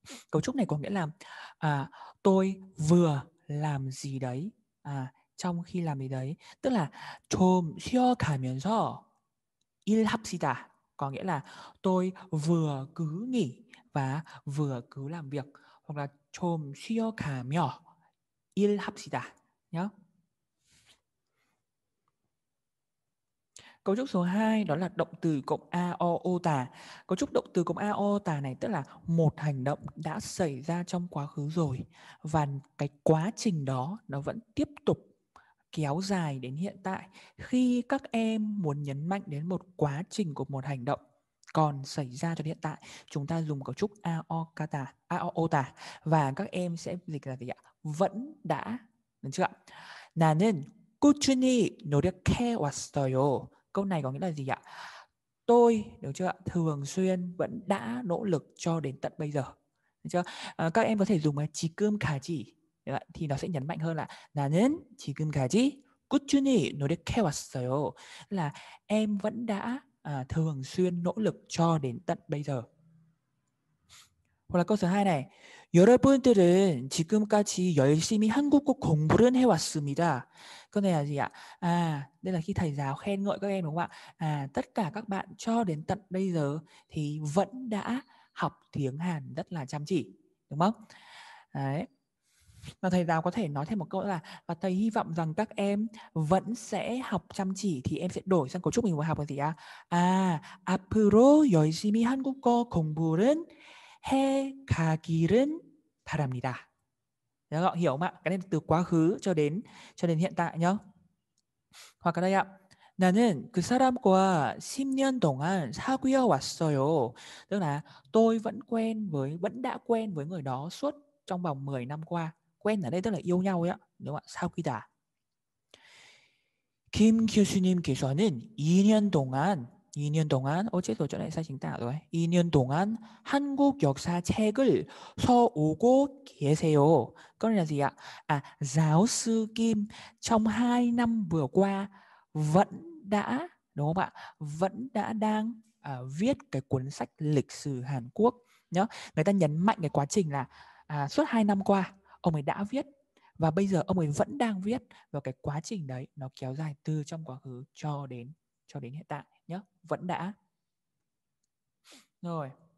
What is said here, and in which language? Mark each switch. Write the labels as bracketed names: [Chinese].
[Vietnamese] Cấu trúc này có nghĩa là tôi vừa làm gì đấy trong khi làm gì đấy, tức là [Korean] 좀 쉬어가면서 일합시다. [Vietnamese] Có nghĩa là tôi vừa cứ nghỉ và vừa cứ làm việc, hoặc là [Korean] 좀 쉬어가며 일합시다 nhé. [Vietnamese] Cấu trúc số 2 đó là động từ cộng a o ô tả. Cấu trúc động từ cộng a o tả này tức là một hành động đã xảy ra trong quá khứ rồi và cái quá trình đó nó vẫn tiếp tục kéo dài đến hiện tại. Khi các em muốn nhấn mạnh đến một quá trình của một hành động còn xảy ra cho hiện tại, chúng ta dùng cấu trúc a o ô tả và các em sẽ dịch là gì ạ? Vẫn đã, được chưa ạ? [Korean] 나는 꾸준히 노력해 왔어요. [Vietnamese] Câu này có nghĩa là gì ạ? Tôi, được chưa ạ? Thường xuyên vẫn đã nỗ lực cho đến tận bây giờ. Được chưa? Các em có thể dùng 지금까지 thì nó sẽ nhấn mạnh hơn là [Korean] 나는 지금까지 꾸준히 노력해 왔어요. [Vietnamese] Là em vẫn đã thường xuyên nỗ lực cho đến tận bây giờ. Hoặc là câu số 2 này. [Korean] 여러분들은 지금까지 열심히 한국어 공부를 해왔습니다. [Vietnamese] Câu này là gì ạ? Đây là khi thầy giáo khen ngợi các em đúng không ạ? Tất cả các bạn cho đến tận bây giờ thì vẫn đã học tiếng Hàn rất là chăm chỉ, đúng không? Đấy. Và thầy giáo có thể nói thêm một câu là và thầy hy vọng rằng các em vẫn sẽ học chăm chỉ, thì em sẽ đổi sang cấu trúc mình vừa học là gì ạ? [Korean] 앞으로 열심히 한국어 공부를 해 가기를 바랍니다. [Vietnamese] Được không? Hiểu không ạ? Cái này từ quá khứ cho đến hiện tại nhá. Hoặc ở đây ạ. [Korean] 나는 그 사람과 10년 동안 사귀어 왔어요. [Vietnamese] Tức là tôi vẫn đã quen với người đó suốt trong vòng 10 năm qua. Quen ở đây tức là yêu nhau ấy ạ. Đúng không ạ? 사귀다. [Korean] 김 교수님께서는 2년 동안 어제도 전에 [Vietnamese] sai chính tả rồi. [Korean] 2년 동안 한국 역사 책을 써오고 계세요. [Vietnamese] Câu này là gì ạ? Giáo sư Kim trong 2 năm vừa qua vẫn đã, đúng không ạ? Vẫn đã đang viết cái cuốn sách lịch sử Hàn Quốc nhá. Người ta nhấn mạnh cái quá trình là suốt 2 năm qua ông ấy đã viết và bây giờ ông ấy vẫn đang viết, và cái quá trình đấy nó kéo dài từ trong quá khứ cho đến hiện tại nhé. Vẫn đã. Rồi.